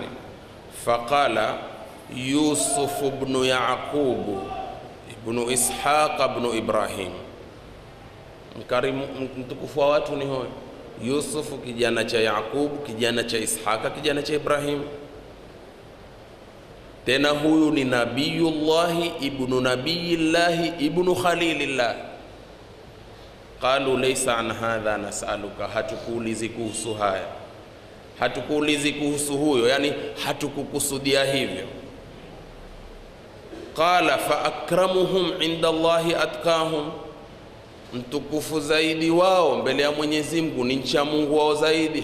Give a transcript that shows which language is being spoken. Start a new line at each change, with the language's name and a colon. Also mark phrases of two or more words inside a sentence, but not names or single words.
Arabic: فقال يوسف بن يعقوب بن إسحاق بن إبراهيم.
Swahili: Mtukufu wa watu ni huyo Yusuf, kijana cha Yaqub, kijana cha Ishaq, kijana cha Ibrahim. Tena huyu ni
Arabic: نبي الله ابن نبي الله ابن خليل الله. قالوا ليس عن هذا نسألك,
Swahili: hatukuulizi kuhusu haya, hatukuulizi kuhusu huyo, yani hatukukusudia hivyo.
Arabic: قال فأكرمهم عند الله أتقاهم,
Swahili: mtukufu zaidi wao mbele ya Mwenyezi Mungu ni mcha Mungu wao zaidi.